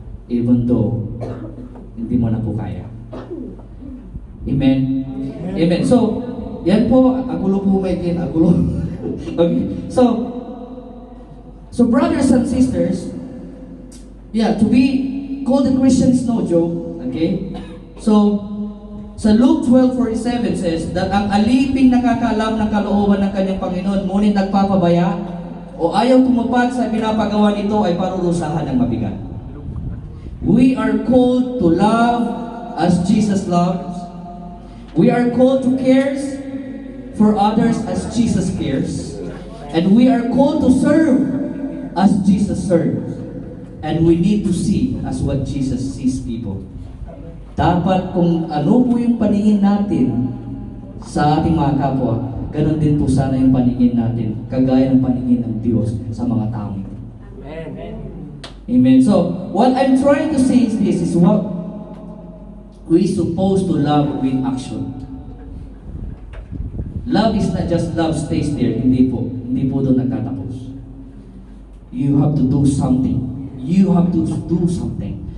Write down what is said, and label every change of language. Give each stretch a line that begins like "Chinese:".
English: Even though
Filipino: hindi mo na po kaya. Amen? Amen. So, yan po, agulo po may kin, agulo. Okay.
English: So brothers and sisters, yeah, to be called a Christian is no joke. Okay?
Filipino: So, sa Luke 12:47 says that ang aliping nakakaalam ng kalooban ng kanyang Panginoon, ngunit nagpapabaya o ayaw tumupad sa pinapagawa nito ay parurusahan ng mabigat.
English: We are called to love as Jesus loves. We are called to care for others as Jesus cares. And we are called to serve as Jesus serves. And we need to see as what Jesus sees people.
Filipino: Dapat kung ano po yung paningin natin sa ating mga kapwa, ganun din po sana yung paningin natin, kagaya ng paningin ng Diyos sa mga tao. Amen. Amen.
English: So, what I'm trying to say is this, is what we're supposed to love with action. Love is not just love stays there.
Filipino: Hindi po. Hindi po doon nagtatapos.
English: You have to do something. You have to do something.